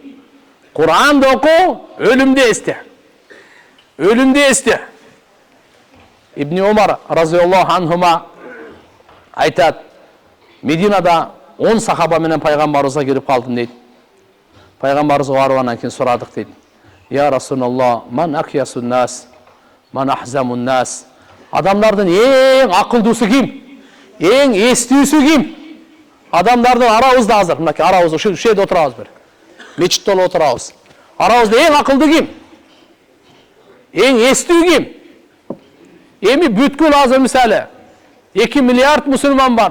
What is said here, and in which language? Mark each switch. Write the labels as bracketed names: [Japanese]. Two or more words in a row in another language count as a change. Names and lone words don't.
[Kyrgyz] Куранды оку, өлүмдү эсте. Өлүмдү эсте. Ибн Умар [Arabic] رضي الله عنهما [Kyrgyz] айтат, Мединада 10 сахаба менен пайгамбарыбызга кирип калдым дейт. Пайгамбарыбызга барып анан кийин сурадык дейт. [Arabic] يا رسول الله، من أكيس الناس، من أحزم الناس. [Kyrgyz] Адамдардын эң акылдуусу ким? Эң эстүүсү ким? Адамдардын арабызда азыр, мынакей арабыз ушул жерде отурабыз бир. Мечитте отурабыз. Арабызда эң акылдуу ким? Эң эстүү ким? Эми бүткүл азыр мисалы 2 миллиард мусулман бар.